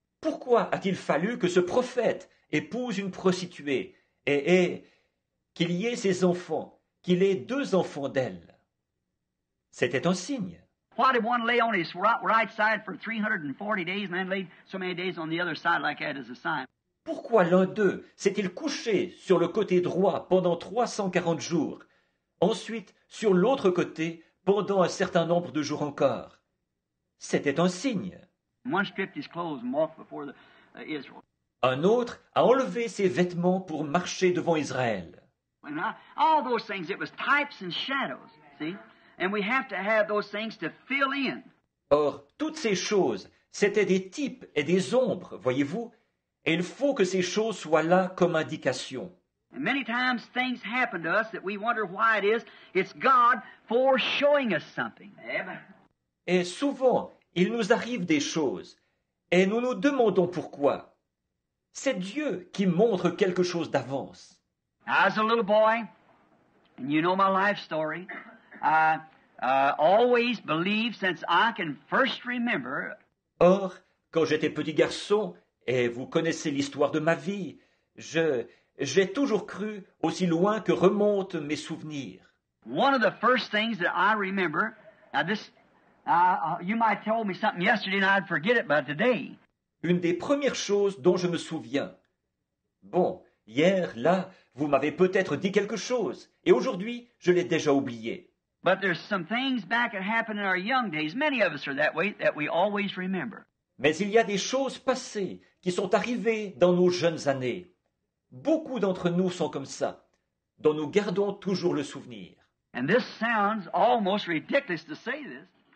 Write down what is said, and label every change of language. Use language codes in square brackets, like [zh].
[fr] Pourquoi a-t-il fallu que ce prophète épouse une prostituée et qu'il y ait ses enfants, qu'il ait 2 enfants d'elle? C'était un signe. [en] Why did one lay on his right side for 340 days and then lay so many days on the other side like that as a sign? [fr] Pourquoi l'un d'eux s'est-il couché sur le côté droit pendant 340 jours, ensuite sur l'autre côté pendant un certain nombre de jours encore? C'était un signe. [en] One stripped his clothes and walked before Israel. [fr] Un autre a enlevé ses vêtements pour marcher devant Israël. [en] And all those things, it was types and shadows, see? And we have to have those things to fill in. [fr] Or, toutes ces choses, c'étaient des types et des ombres, voyez-vous, et il faut que ces choses soient là comme indication. [en] And many times things happen to us that we wonder why it is. It's God for showing us something. [fr] Et souvent, il nous arrive des choses, et nous nous demandons pourquoi. C'est Dieu qui montre quelque chose d'avance. [en] As a little boy, and you know my life story, I always believed since I can first remember. [fr] Or, quand j'étais petit garçon, et vous connaissez l'histoire de ma vie, j'ai toujours cru aussi loin que remontent mes souvenirs. [en] One of the first things that I remember, now this, you might have told me something yesterday and I'd forget it by today. [fr] Une des premières choses dont je me souviens. Bon, hier, là, vous m'avez peut-être dit quelque chose, et aujourd'hui, je l'ai déjà oublié. [en] But there's some things back that happened in our young days. Many of us are that way, that we always remember. [fr] Mais il y a des choses passées qui sont arrivées dans nos jeunes années. Beaucoup d'entre nous sont comme ça, dont nous gardons toujours le souvenir. [en] And this sounds almost ridiculous to say this,